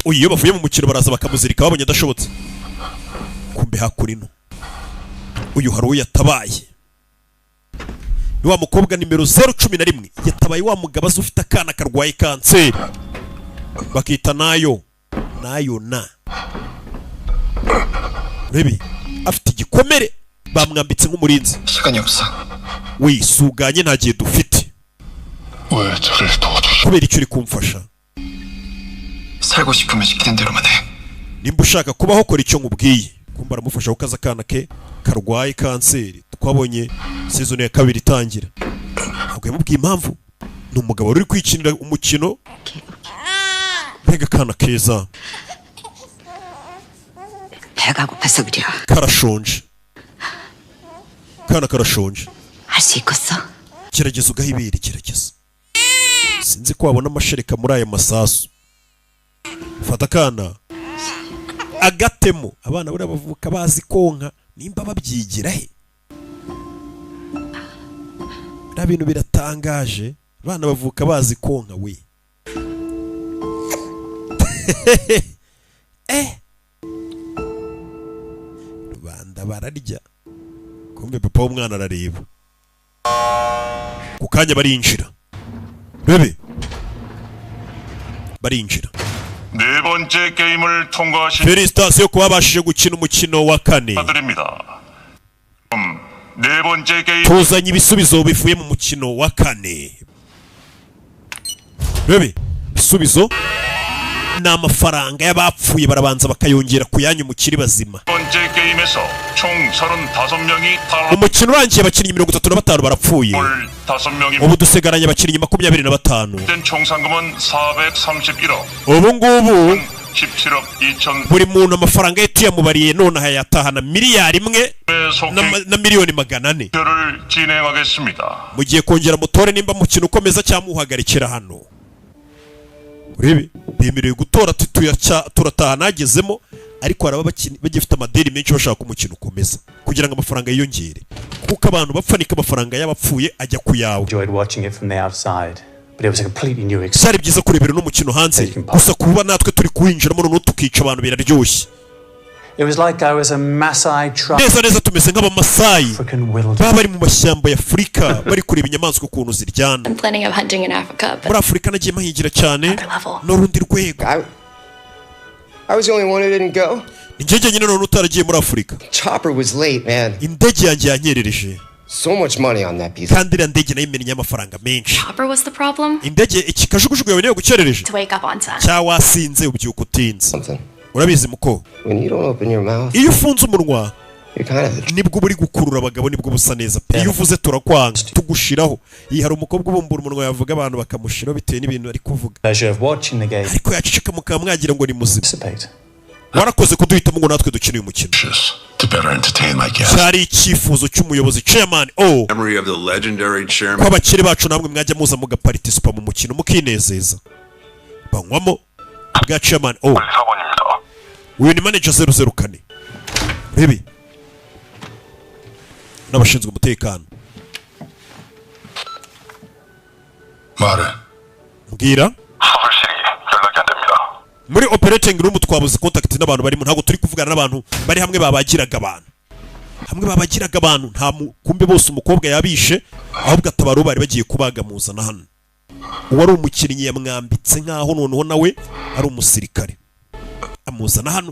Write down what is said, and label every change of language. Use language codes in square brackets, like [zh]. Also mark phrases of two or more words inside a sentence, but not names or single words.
[rw] uyu iyo bavuye mu mukino baraza bakamuzirika babonye adashobotse, kumbe hakurino uyu hari uwo yatabaye, ni wa mukobwa nimero 011 yatabaye wa mugabo azi ufite akana karwaye kanseri bakita nayo na Rebi afite igikomere bamwambitse nk'umurinzi. [ko] 시간이 없어. [rw] wisuganye nta gihe dufite. [ko] 왜 저를 도와주셔? [rw] kubera icyo uri kumfasha. [ko] 살고 싶으면 시키는 대로만 해. [rw] nimba ushaka kubaho kora icyo nkubwiye. kumba aramufasha gukaza akana ke karwaye kanseri twabonye season ya 2 itangira. ntabwo yamubwiye impamvu, ni umugabo uri kwikinira umukino. mbega akana keza [ko] 배가 고파서 그래. [rw] karashonje, kana karashonje. [ko] 할 수 있겠어? [rw] gerageza ugahibira, gerageza. sinzi ko wabona amashereka muri aya masasu. fata akana agatemo. abana buriya bavuka bazi konka, nimba babyigira he? biriya bintu biratangaje, abana bavuka bazi konka we. rubanda bararya, kumbe papa w'umwana arareba. ku kanya barinjira, bebe barinjira. [ko] 네 번째 게임을 통과하신 [rw] felicitasiyo kuba babashije gukina umukino wa 4. [ko] 축하드립니다. 네 번째 게임 [rw] tuzanye ibisubizo bivuye mu mukino wa 4. bebe ibisubizo ni amafaranga y'abapfuye barabanza bakayongera ku yanyu mukiri bazima. [ko] 번째 게임에서 총 35명이 탈락. [rw] umukino urangiye abakinnyi 35 barapfuye. [ko] 5명이 [rw] ubu dusigaranye abakinnyi 25. [ko] 된 총 상금은 431억. [rw] ubu ngubu [ko] 17억 2천. [rw] buri muntu amafaranga ye tuyamubariye none hayatahana miliyari 1 na miliyoni 400. [ko] 를 진행하겠습니다. [rw] mugiye kongera mutore nimba mukino ukomeza cyangwa muhagarikira hano. urebe bemerewe gutora turataha nagezemo, ariko haraba bagifite amadeni menshi bashaka umukino ukomeza kugira ngo amafaranga yiyongere, kuko abantu bapfanika amafaranga y'abapfuye ajya ku yawe. [en] Enjoyed watching it from the outside, but it was a completely new experience. [rw] byari byiza kurebera n'umukino hanze, gusa kuba natwe turi kuwinjiramo noneho tukica abantu biraryoshye. [en] It was like I was a Maasai tribe. [rw] neza tumeze nk'abamasayi [en] African wilderness. [rw] baba bari mu mashyamba ya Afurika bari kureba inyamaswa ukuntu ziryana. [en] I'm planning on hunting in Africa, but [rw] muri Afurika nagiye mahingira cyane [en] Another level. [rw] n'urundi rwego. [en] I was the only one who didn't go. [rw] njye nyine none utaragiye muri Afurika. [en] Chopper was late, man. [rw] indege yanjye yanyerereje, [en] So much money on that piece. [rw] kandi iriya ndege nayo imennye amafaranga menshi. [en] Chopper was the problem. [rw] indege ikikajugujugu yawe niyo gukerereje [en] To wake up on time. [rw] cyangwa wasinze ubyuka utinze. [en] Something. [rw] urabizi muko, [en] When you don't open your mouth, [rw] iyo ufunze umunwa [en] you're kind of [rw] nibwo buri gukurura abagabo, nibwo busa neza pe. iyo uvuze turakwanga tugushiraho. iyi hari umukobwa ubumbura umunwa yavuga abantu bakamushiraho bitewe n'ibintu ari kuvuga, [en] Pleasure of watching the game. [rw] ariko yaceceka mukaba mwagira ngo ni muzima. [en] Participate. [rw] warakoze kuduhitamo ngo natwe dukine uyu mukino. [en] To better entertain my guests. [rw] cyari icyifuzo cy'umuyobozi chairman o [en] Memory of the legendary [rw] ko [en] chairman. [rw] abakire bacu namwe mwajya muza mugaparticipa mu mukino mukinezeza. banywamo bwa chairman o. [ko] 사번입니다. [rw] uyu ni manager 004. Rebi n'abashinzwe umutekano. [ko] 말해. [rw] mbwira. [ko] 사설실이 연락이 안 됩니다. [rw] muri [en] operating room [rw] twabuze contact n'abantu barimo, ntabwo turi kuvugana n'abantu bari hamwe babagiraga abantu. nta kumbe bose umukobwa yabishe, ahubwo atabaro bari bagiye kubaga muzana hano. uwari umukinnyi yamwambitse nkaho noneho nawe ari umusirikare, amuzana hano.